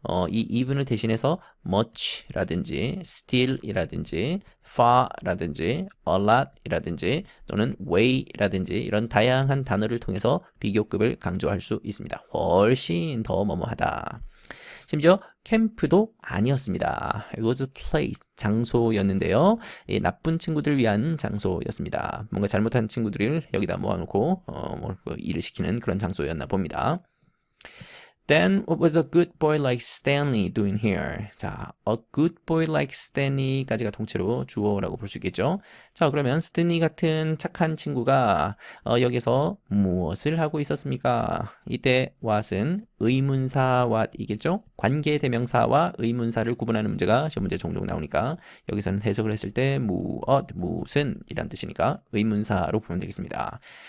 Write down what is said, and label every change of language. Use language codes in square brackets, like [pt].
[ko] 이 even을 대신해서 much라든지 still이라든지 far라든지 a lot이라든지 또는 way라든지 이런 다양한 단어를 통해서 비교급을 강조할 수 있습니다. 훨씬 더 뭐뭐하다. 심지어 캠프도 아니었습니다. [en] It was a place, [ko] 장소였는데요. 나쁜 친구들을 위한 장소였습니다. 뭔가 잘못한 친구들을 여기다 모아놓고 일을 시키는 그런 장소였나 봅니다. [en] Then what was a good boy like Stanley doing here? [ko] 자, [en] a good boy like Stanley [ko] 까지가 통째로 주어라고 볼 수 있겠죠. 자, 그러면 스탠리 같은 착한 친구가 여기서 무엇을 하고 있었습니까? 이때 what은 의문사 what이겠죠. 관계대명사와 의문사를 구분하는 문제가 시험 문제 종종 나오니까 여기서는 해석을 했을 때 무엇, 무슨 이란 뜻이니까 의문사로 보면 되겠습니다.